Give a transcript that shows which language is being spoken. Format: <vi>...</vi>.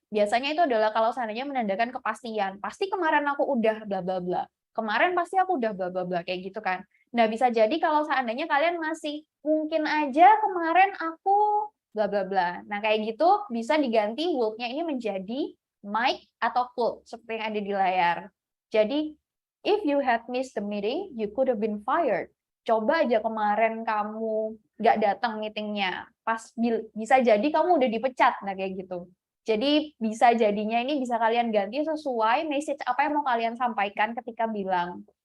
<id>Biasanya itu adalah kalau seandainya menandakan kepastian. Pasti kemarin aku udah bla bla bla. Kemarin pasti aku udah bla bla bla kayak gitu kan. Nah, bisa jadi kalau seandainya kalian masih mungkin aja kemarin aku bla bla bla. Nah, kayak gitu bisa diganti would-nya ini menjadi might atau could seperti yang ada di layar. Jadi</id> <en>if you had missed the meeting, you could have been fired.</en> <id>Coba aja kemarin kamu nggak datang meetingnya, bisa jadi kamu udah dipecat, nah kayak gitu. Jadi bisa jadinya ini bisa kalian ganti sesuai message apa yang mau kalian sampaikan ketika bilang.</id>